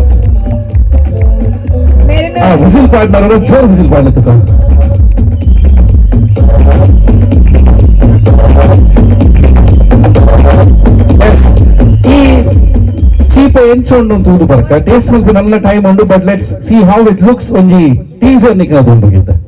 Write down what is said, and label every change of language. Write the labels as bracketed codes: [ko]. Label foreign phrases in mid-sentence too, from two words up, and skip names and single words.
[tcy] ವಿಸಿಲ್ ಪಾಡ್ನಾರ ಜೋರ್ ವಿಸಿಲ್ ಪಾಡ್ಲತ್ತಕ ಈ ಚೀಪೆ ಎಂಚೊಂಡು ತೂದು ಬರ್ಕ ಟೇಸ್ಟ್ ಮಲ್ಪು ನನ್ನ ಟೈಮ್ ಉಂಡು ಬಟ್ [en] let's see how it looks [tcy] ಒಂಜಿ ಟೀಸರ್ ನಿಕ್ನದು ಉಂಡುಗಿದ್ದ